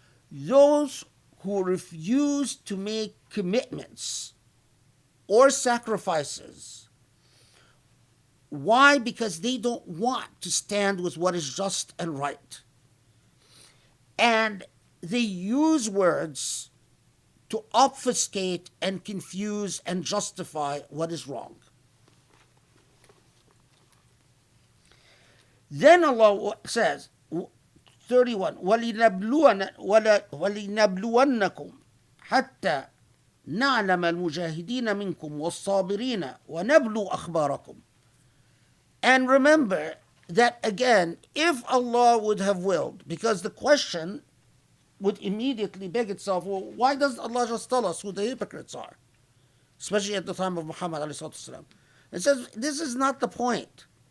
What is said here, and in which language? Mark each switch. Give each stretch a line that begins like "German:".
English: Those who refuse to make commitments or sacrifices. Why? Because they don't want to stand with what is just and right. And they use words to obfuscate and confuse and justify what is wrong. Then Allah says, 31,
Arabic: وَلِنَبْلُوَنَّكُمْ حَتَّى نَعْلَمَ الْمُجَاهِدِينَ مِنْكُمْ وَالصَّابِرِينَ وَنَبْلُوا أَخْبَارَكُمْ.
English: And remember that again, if Allah would have willed, because the question would immediately beg itself, well, why does Allah just tell us who the hypocrites are? Especially at the time of Muhammad ﷺ. It says, this is not the point.